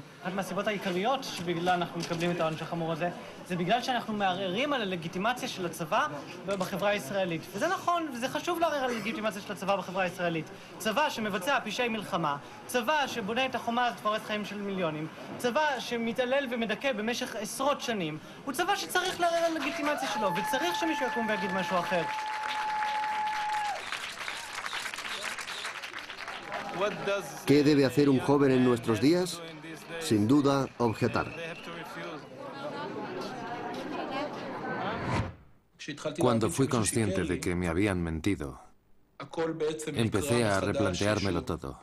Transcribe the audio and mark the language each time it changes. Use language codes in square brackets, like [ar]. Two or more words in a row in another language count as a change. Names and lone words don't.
[he] אחת מהסיבות העיקריות שבגלל אנחנו מקבלים את העונש החמור הזה, זה בגלל שאנחנו מערערים על הלגיטימציה של הצבא בחברה הישראלית. וזה נכון, וזה חשוב לערער על הלגיטימציה של הצבא בחברה הישראלית. צבא שמבצע פשעי מלחמה, צבא שבונה את החומה הזאת פורץ חיים של מיליונים, צבא שמתעלל ומדכא במשך עשרות שנים, הוא צבא שצריך לערער על הלגיטימציה שלו, וצריך שמישהו יקום ויגיד משהו אחר. [es] ¿Qué debe hacer un joven en nuestros días? Sin duda, objetar. Cuando fui consciente de que me habían mentido, empecé a replanteármelo todo.